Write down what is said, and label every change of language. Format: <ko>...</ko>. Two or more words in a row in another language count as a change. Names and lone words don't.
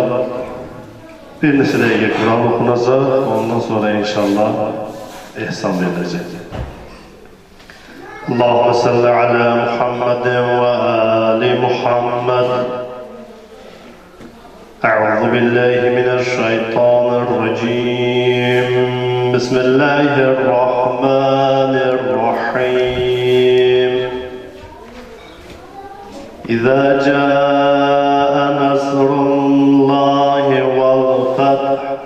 <az>Bir neçə dəqiqə Quran oxunacaq, ondan sonra inşallah ehsan veriləcək.</az> <ar>اللهم صل على محمد وآل محمد. أعوذ بالله من الشيطان الرجيم بسم الله الرحمن الرحيم إذا جاء نصر الله والفتح</ar>